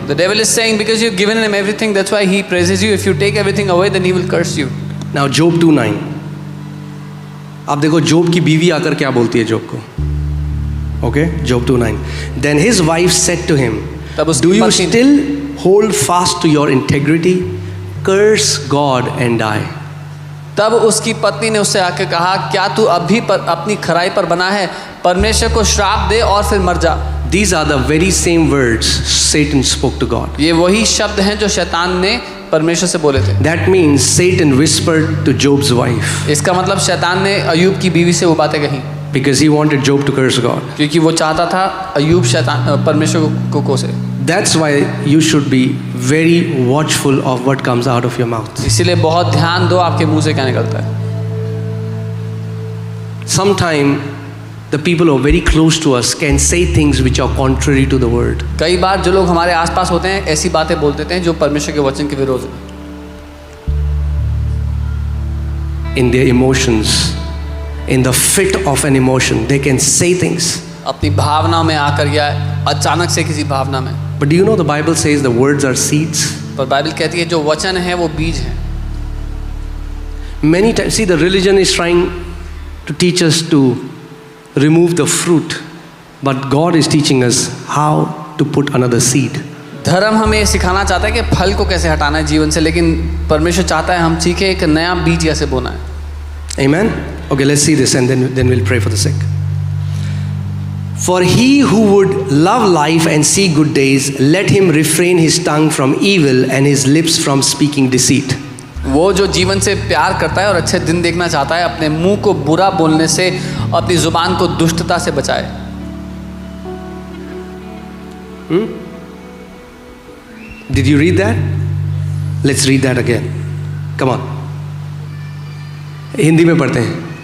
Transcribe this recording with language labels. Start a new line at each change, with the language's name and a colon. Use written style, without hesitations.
English: The devil is saying because you've given him everything, that's why he praises you. If you take everything away, then he will curse you. Now Job 2:9.
Hindi: आप देखो जोब की बीवी आकर क्या बोलती है जोब को.
English: Okay, Job 2:9. Then his wife said to him, do you still hold fast to your integrity? Curse God and die.
Hindi: तब उसकी पत्नी ने उससे आके कहा, क्या तू अभी अपनी खराई पर बना है? परमेश्वर को श्राप दे और फिर मर जा.
English: These are the very same words Satan spoke to God.
Hindi: ये वही शब्द हैं जो शैतान ने परमेश्वर से बोले थे.
English: That means Satan whispered to Job's wife.
Hindi: इसका मतलब शैतान ने अय्यूब की बीवी से वो बातें कही.
English: Because he wanted Job to curse God.
Hindi: क्योंकि वो चाहता था अय्यूब शैतान परमेश्वर को कोसे.
English: That's why you should be very watchful of what comes out of your mouth.
Hindi: इसीलिए बहुत ध्यान दो आपके मुंह से क्या निकलता है.
English: Sometime the people who are very close to us can say things which are contrary to the word.
Hindi: कई बार जो लोग हमारे आसपास होते हैं ऐसी बातें बोल देते हैं जो परमेश्वर के वचन के विरोध है.
English: In their emotions, in the fit of an emotion, they can say things.
Hindi: अपनी भावना में आकर या अचानक से किसी भावना में.
English: But do you know the Bible says the words are seeds?
Hindi: पर बाइबल कहती है जो वचन है वो बीज है.
English: Many times, see, the religion is trying to teach us to remove the fruit, but God is teaching us how to put another seed.
Hindi: धर्म हमें ये सिखाना चाहता है कि फल को कैसे हटाना है जीवन से, लेकिन परमेश्वर चाहता है हम सीखें एक नया बीज कैसे बोना है.
English: Amen? Okay, let's see this and then we'll pray for the sick. For he who would love life and see good days, let him refrain his tongue from evil and his lips from speaking deceit.
Hindi: वो जो जीवन से प्यार करता है और अच्छे दिन देखना चाहता है अपने मुंह को बुरा बोलने से, अपनी जुबान को दुष्टता से बचाए.
English: Did you read that? Let's read that again. Come on.
Hindi: Hindi में पढ़ते हैं.